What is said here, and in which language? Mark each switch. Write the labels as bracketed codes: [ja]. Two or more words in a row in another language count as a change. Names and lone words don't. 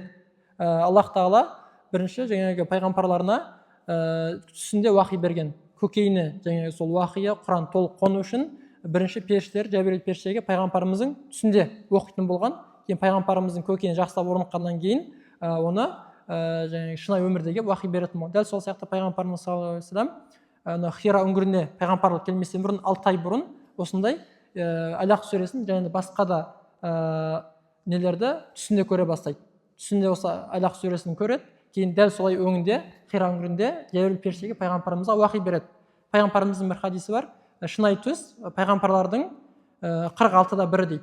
[kk] Аллах тағала бірінші жаңағы пайғамбарларына түсінде уахи берген. Көкейіне жаңағы сол уахия Құран толық қону үшін бірінші періштелер Жәбірейіл періштеге пайғамбарымыздың түсінде оқитын болған. Кейін пайғамбарымыздың көкейіне жақсылап орныққаннан кейін оны жаңағы шынайы өмірде келіп уахи беретін болды. Дәл сол сияқты пайғамбарымыз [ar] صلى الله عليه وسلم [kk] Хира үңгіріне пайғамбарлық келместен бұрын 6 ай бұрын осындай Алақ сүресін және басқа да нелерді түсінде көре бастайды. Түсінде осы Алақ сүресін көреді. Кейін дәл солай өңінде Хира үңгірінде Жәбірейіл періштеге пайғамбарымызға уахи береді. Пайғамбарымыздың бір хадисі бар: шынайы түс пайғамбарлардың 46-да бірі дейді.